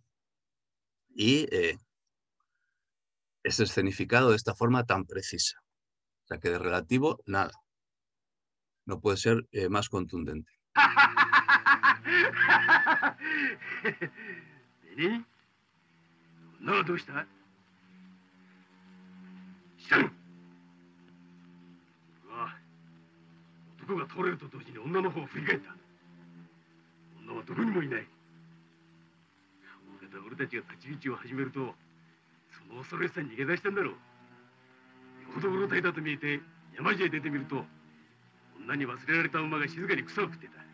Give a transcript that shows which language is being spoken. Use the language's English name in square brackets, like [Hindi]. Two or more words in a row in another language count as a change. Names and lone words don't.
[Spanish] Y es escenificado de esta forma tan precisa. O sea, que de relativo, nada. No puede ser más contundente. No, ¿dónde está? Shang. [Japanese] 男が倒れると同時に女の方を振り返った。女はどこにもいない。俺たちが立ち打ちを始めると、その恐ろしさに逃げ出したんだろう。よほどうろたえたと見えて山路へ出てみると、女に忘れられた馬が静かに草を食ってた。